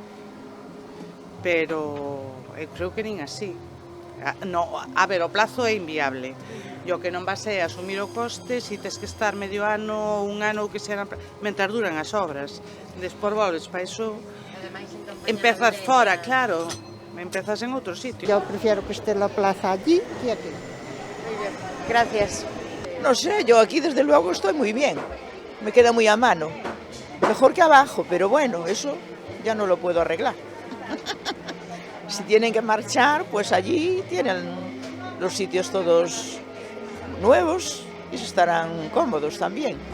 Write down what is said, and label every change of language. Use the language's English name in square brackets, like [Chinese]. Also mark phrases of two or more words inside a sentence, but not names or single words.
[Galician] Pero eu creo que nin así. A ver, o plazo é inviable. E o que non vas é asumir o coste si tes que estar medio ano, un ano, que será, mentras duran as obras. Despois volves para iso, empezas fora, claro, empezas en outro sitio. [Spanish] Yo prefiero que esté la plaza allí que aquí. Gracias. No sé, yo aquí desde luego estoy muy bien. Me queda muy a mano. Mejor que abajo, pero bueno, eso ya no lo puedo arreglar. Si tienen que marchar, pues allí tienen los sitios todos nuevos y estarán cómodos también.